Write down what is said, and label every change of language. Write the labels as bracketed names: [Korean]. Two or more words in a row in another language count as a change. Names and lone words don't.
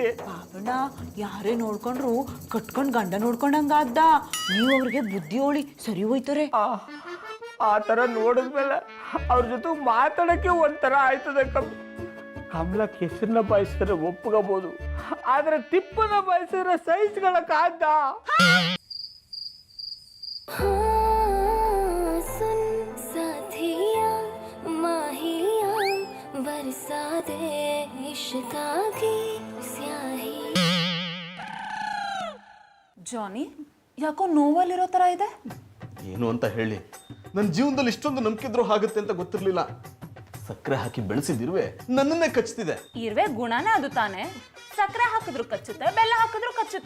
[Kannada] ಬಾಬಣ್ಣ, ಯಾರೇ ನೋಡ್ಕೊಂಡ್ರು ಕಟ್ಕೊಂಡ್ ಗಂಡ ನೋಡ್ಕೊಂಡಂಗಾದ್ದ. ನೀವು ಅವ್ರಿಗೆ ಬುದ್ಧಿ ಹೇಳಿ ಸರಿ ಹೋಯ್ತಾರೆ. ಆ ಥರ ನೋಡಿದ್ಮೇಲೆ ಅವ್ರ ಜೊತೆ ಮಾತಾಡೋಕ್ಕೆ ಒಂಥರ ಆಯ್ತದೆ ಕಮ್ಮಿ. ಕಮಲ ಕೆಸರನ್ನ ಬಾಯಿಸಿದ್ರೆ ಒಪ್ಕೋಬಹುದು, ಆದ್ರೆ ತಿಪ್ಪನ ಬಾಯಿಸಿದ್ರೆ ಸಹಿಸ್ಕೊಳಕ್ಕಾಗ್ದ? [Hindi] सुन साथिया माहिया बरसा दे इश्क़ की स्याही. [Kannada] ಜಾನಿ, ಯಾಕೋ ನೋವಲ್ಲಿರೋ ಥರ ಇದೆ. ಏನು ಅಂತ ಹೇಳಿ, ನನ್ನ ಜೀವನದಲ್ಲಿ ಇಷ್ಟೊಂದು ನಂಬಿಕೆ ದ್ರೋಹ ಆಗುತ್ತೆ ಅಂತ ಗೊತ್ತಿರಲಿಲ್ಲ. ಸಕ್ಕರೆ ಹಾಕಿ ಬೆಳೆಸಿದಿರುವೆ ನನ್ನನ್ನೇ ಕಚ್ತಿದೆ. ಇರುವೆ ಗುಣನೇ ಅದು ತಾನೆ. ಸಕ್ಕರೆ ಹಾಕಿದ್ರು ಕಚ್ಚುತ್ತೆ, ಬೆಲ್ಲ ಹಾಕಿದ್ರು ಕಚ್ಚುತ್ತೆ.